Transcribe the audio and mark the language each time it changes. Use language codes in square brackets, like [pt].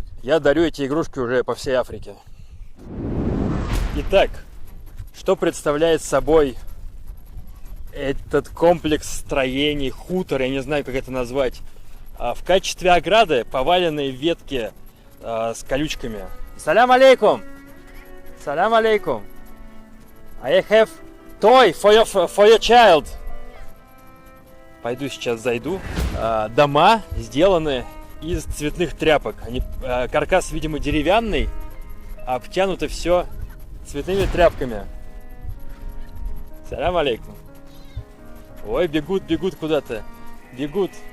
[ru] Я дарю эти игрушки уже по всей Африке. Итак, что представляет собой этот комплекс строений, хутор, я не знаю, как это назвать. В качестве ограды поваленные ветки с колючками. Салям алейкум! Салям алейкум! [en] I have toy for your child. [ru] Пойду сейчас зайду. Дома сделаны из цветных тряпок. Каркас, видимо, деревянный, а обтянуто все цветными тряпками. Салям алейкум. Ой, бегут куда-то. Бегут.